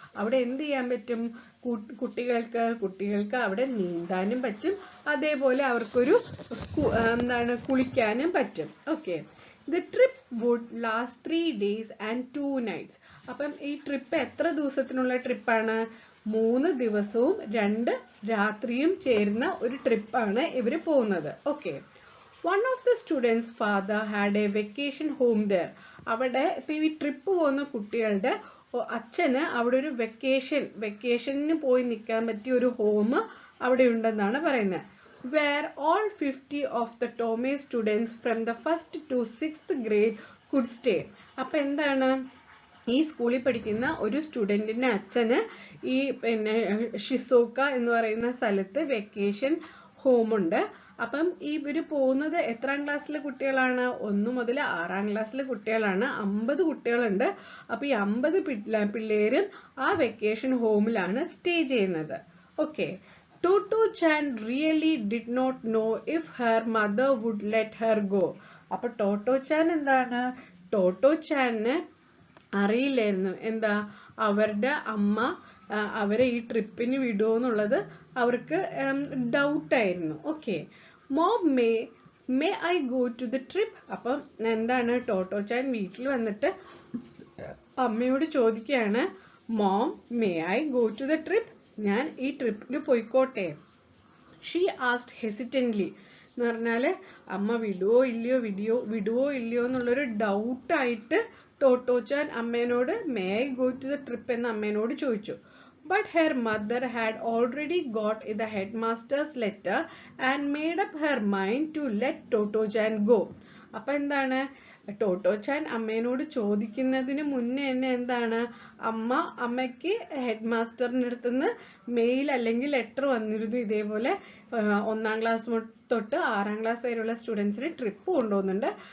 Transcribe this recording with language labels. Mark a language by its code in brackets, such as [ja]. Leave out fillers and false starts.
[ml] അവിടെ എന്ത് ചെയ്യാൻ പറ്റും കുട്ടികൾക്ക് അവിടെ നീന്താനും പറ്റും, അതേപോലെ അവർക്കൊരു എന്താണ് കുളിക്കാനും പറ്റും. [en] Okay, the trip would last 3 days and 2 nights. [ml] അപ്പം ഈ ട്രിപ്പ് എത്ര ദിവസത്തിനുള്ള ട്രിപ്പാണ്? 3 ദിവസവും 2 രാത്രിയും ചേരുന്ന ഒരു ട്രിപ്പാണ് ഇവര് പോകുന്നത്. [en] Okay, one of the students' father had a vacation home there. [ml] അവിടെ ഇപ്പൊ ഈ ട്രിപ്പ് പോകുന്ന കുട്ടികളുടെ അച്ഛന് അവിടെ ഒരു വെക്കേഷന് പോയി നിൽക്കാൻ പറ്റിയ ഒരു ഹോം അവിടെ ഉണ്ടെന്നാണ് പറയുന്നത്. [en] where all 50 of the Tomei students from the 1st to 6th grade could stay. [ml] അപ്പൊ എന്താണ് ഈ സ്കൂളിൽ പഠിക്കുന്ന ഒരു സ്റ്റുഡന്റിന്റെ അച്ഛന് ഈ പിന്നെ ഷിസോക്ക എന്ന് പറയുന്ന സ്ഥലത്ത് വെക്കേഷൻ ഹോം ഉണ്ട്. അപ്പം ഇവര് പോകുന്നത് എത്രാം ക്ലാസ്സിലെ കുട്ടികളാണ്? 1 മുതൽ 6ാം ക്ലാസ്സിലെ കുട്ടികളാണ്. 50 കുട്ടികളുണ്ട്. അപ്പൊ ഈ 50 പിള്ളേരും ആ വെക്കേഷൻ ഹോമിലാണ് സ്റ്റേ ചെയ്യുന്നത്. [en] Okay, Toto-chan really did not know if her mother would let her go. [ml] അപ്പൊ Toto-chan എന്താണ്? Toto-chanന് അറിയില്ലായിരുന്നു എന്താ അവരുടെ അമ്മ അവരെ ഈ ട്രിപ്പിന് വിടുമോ എന്നുള്ളത് അവർക്ക് ഡൗട്ട് ആയിരുന്നു. [en] Okay, mom may I go to the trip. [ml] അപ്പം എന്താണ് Toto-chan വീട്ടിൽ വന്നിട്ട് അമ്മയോട് ചോദിക്കുകയാണ്, [en] mom may I go to the trip, [ml] ഞാൻ ഈ ട്രിപ്പിന് പോയിക്കോട്ടെ. [en] she asked hesitantly [ml] എന്ന് പറഞ്ഞാല് അമ്മ വിടുവോ ഇല്ലയോ എന്നുള്ളൊരു ഡൗട്ടായിട്ട് Toto-chan അമ്മേനോട് [en] may I go to the trip [ml] എന്ന് അമ്മേനോട് ചോദിച്ചു. [en] But her mother had already got the headmaster's letter and made up her mind to let Toto-chan go. [ml] അപ്പൊ എന്താണ് Toto-chan അമ്മേനോട് ചോദിക്കുന്നതിന് മുന്നേ തന്നെ എന്താണ് അമ്മയ്ക്ക് ഹെഡ് മാസ്റ്ററിന്റെ അടുത്തുനിന്ന് മെയിൽ അല്ലെങ്കിൽ ലെറ്റർ വന്നിരുന്നു. ഇതേപോലെ 1ാം ക്ലാസ് തൊട്ട് 6ാം ക്ലാസ് വരെയുള്ള സ്റ്റുഡൻസിന് ട്രിപ്പ് കൊണ്ടുപോകുന്നുണ്ട്.